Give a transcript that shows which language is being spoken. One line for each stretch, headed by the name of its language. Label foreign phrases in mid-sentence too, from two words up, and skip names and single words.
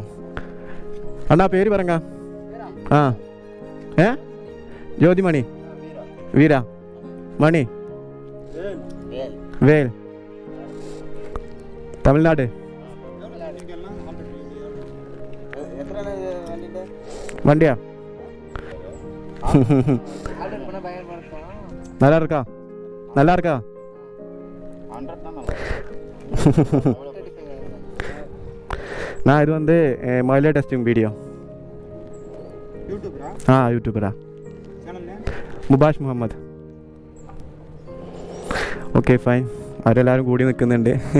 Malayalam: അണ്ണാ പേര് പറഞ്ഞ? ജ്യോതിമണി വീര മണി വേൽ, തമിഴ്നാട്.
Tamil: വണ്ടിയാ நல்லா இருக்கா? நான் இது வந்து
English: mobile testing video.
Tamil: யூடியூபரா?
Malayalam: മുബാഷ് മുഹമ്മദ്.
English: okay, fine.
Malayalam: അവരെല്ലാവരും കൂടി നിൽക്കുന്നുണ്ട്.